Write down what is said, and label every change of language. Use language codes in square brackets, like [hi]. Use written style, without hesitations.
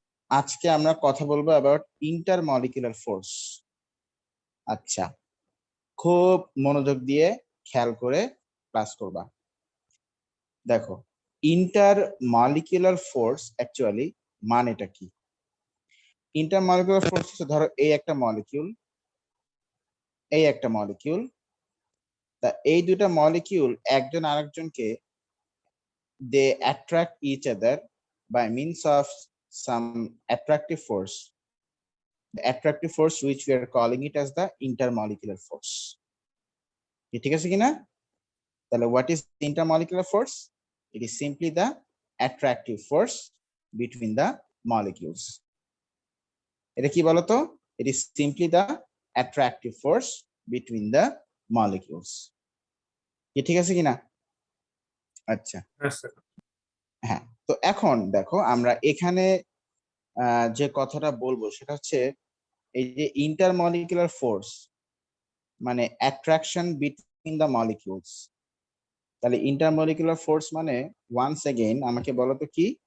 [bn] আজকে আমরা কথা বলবো অ্যাবাউট ইন্টার মলিকুলার ফোর্স। আচ্ছা, খুব মনোযোগ দিয়ে খেয়াল করে ক্লাস করবা। দেখো, ইন্টার মলিকুলার ফোর্স অ্যাকচুয়ালি মানেটা কি? ইন্টার মলিকুলার ফোর্স হচ্ছে, ধরো এই একটা মলিকিউল, এই একটা মলিকিউল, তা এই দুটা মলিকিউল একজন আরেকজনকে [en] they attract each other by means of some attractive force, the attractive force which we are calling it as the intermolecular force. [bn] ঠিক আছে কিনা? [en] তাহলে what is intermolecular force? It is simply the attractive force between the molecules. [bn] এটা কি বলতো? [en] It is simply the attractive force between the molecules. [bn] ঠিক আছে কিনা? আচ্ছা, হ্যাঁ। তো এখন দেখো, আমরা এখানে যে কথাটা বলবো সেটা হচ্ছে এই যে ইন্টারমলিকুলার ফোর্স মানে [en] Attraction between the molecules. [bn] তাহলে ইন্টারমলিকুলার ফোর্স মানে, [en] once again [bn] আমাকে বলো তো কি?